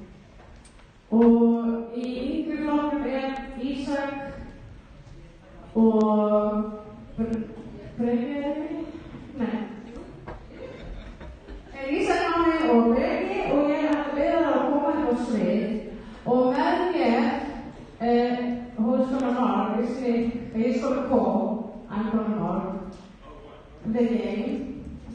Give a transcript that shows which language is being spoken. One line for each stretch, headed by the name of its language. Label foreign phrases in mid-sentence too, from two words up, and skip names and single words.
Icelandic: Og í yngri flokknum Ísak og Breki. Ísak Máni og Breki og ég ætla að byrja það að koma hérna á svið og með mér
English: who's gonna mark this week, he's gonna call, I'm gonna mark the game.